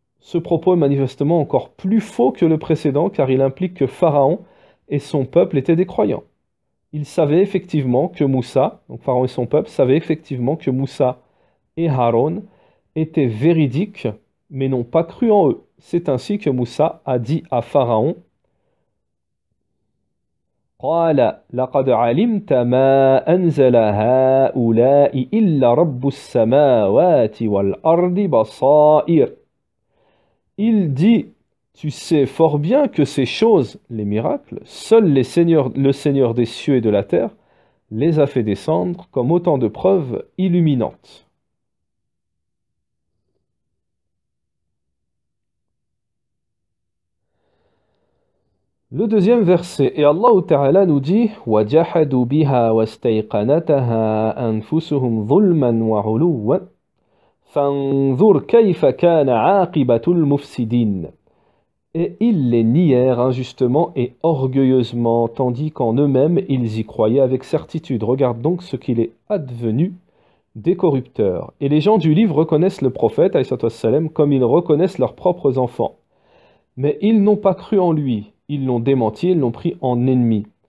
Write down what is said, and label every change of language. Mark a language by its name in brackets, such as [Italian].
[French] Ce propos est manifestement encore plus faux que le précédent car il implique que Pharaon et son peuple étaient des croyants. Ils savaient effectivement que Moussa, donc Pharaon et son peuple, savaient effectivement que Moussa et Haron étaient véridiques, mais n'ont pas cru en eux. C'est ainsi que Moussa a dit à Pharaon, [Arabic] قال لقد علمت ما أنزل هؤلاء إلا رب السماوات والأرض بصائر. [French] Il dit, tu sais fort bien que ces choses, les miracles, seul le Seigneur des cieux et de la terre, les a fait descendre comme autant de preuves illuminantes. Le deuxième verset, et Allah Ta'ala nous dit [Arabic] وَجَحَدُوا بِهَا وَاسْتَيْقَنَتَهَا أَنفُسُهُمْ ظُلْمًا وَعُلُوًّا فَانظُرْ كَيْفَ كَانَ عَاقِبَةُ الْمُفْسِدِينَ. [French] Et ils les nièrent injustement et orgueilleusement, tandis qu'en eux-mêmes ils y croyaient avec certitude. Regarde donc ce qu'il est advenu des corrupteurs. Et les gens du livre reconnaissent le prophète, alayhi wassalam, comme ils reconnaissent leurs propres enfants. Mais ils n'ont pas cru en lui, ils l'ont démenti, ils l'ont pris en ennemi.